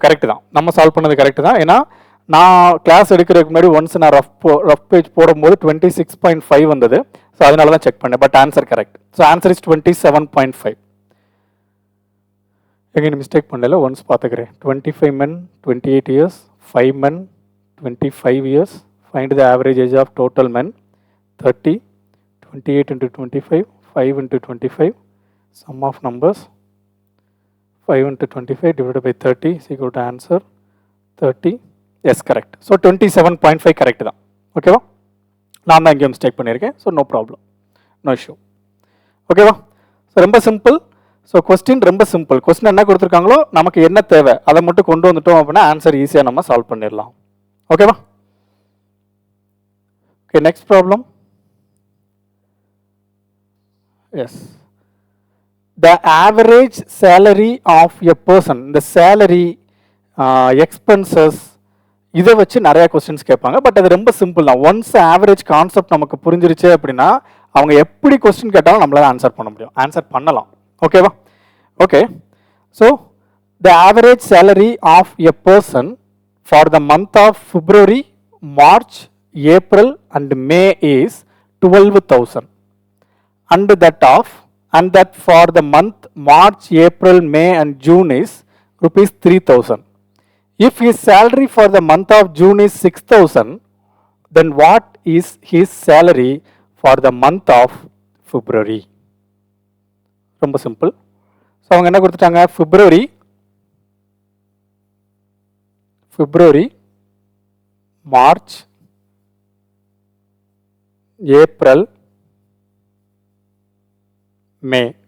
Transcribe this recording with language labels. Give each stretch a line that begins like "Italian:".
Tamil: Correct தான், நம்ம solve பண்ணது கரெக்ட் தான். ஏன்னா நான் கிளாஸ் எடுக்கிறதுக்கு முன்னாடி ஒன்ஸ் நான் ரஃப் பேஜ் போடும்போது 26.5 வந்தது. ஸோ அதனால தான் செக் பண்ணேன், but answer correct. So
English: Answer is 27.5.
Tamil: எங்கே மிஸ்டேக் பண்ணல, ஒன்ஸ் பார்த்துக்கிறேன்.
English: 25 men 28 years, 5 men 25 years. Find the average age of total men. 30, 28 into 25, 5 into 25, sum of numbers 5 into 25 divided by 30 is equal to answer 30. Yes, correct. So 27.5 correct தான்.
Tamil: ஓகேவா? நான் தான் இங்கே mistake பண்ணியிருக்கேன். So no problem, no issue. ஓகேவா? So ரொம்ப simple. So question ரொம்ப simple. Question என்ன கொடுத்துருக்காங்களோ நமக்கு என்ன தேவை அதை மட்டும் கொண்டு வந்துட்டோம் அப்படின்னா ஆன்சர் ஈஸியாக நம்ம சால்வ் பண்ணிடலாம். ஓகேவா? Okay, next problem.
English: yes, the average salary of a person, the salary, expenses,
Tamil: இதை வச்சு நிறைய கொஸ்டின்ஸ் கேட்பாங்க. பட் அது ரொம்ப சிம்பிள் தான். ஒன்ஸ் ஆவரேஜ் கான்செப்ட் நமக்கு புரிஞ்சிருச்சு அப்படின்னா அவங்க எப்படி கொஸ்டின் கேட்டாலும் நம்மளால ஆன்சர் பண்ண முடியும், ஆன்சர் பண்ணலாம். ஓகேவா?
English: Okay, so the average salary of a person for the month of February, March, April and May is 12,000. And that for the month March, April, May and June is rupees 3,000. If his salary for the month of June is 6,000, then what is his salary for the month of February?
Tamil: ரொம்ப simple. So அவங்க என்ன கொடுத்துட்டாங்க, பிப்ரவரி, March, April, மே.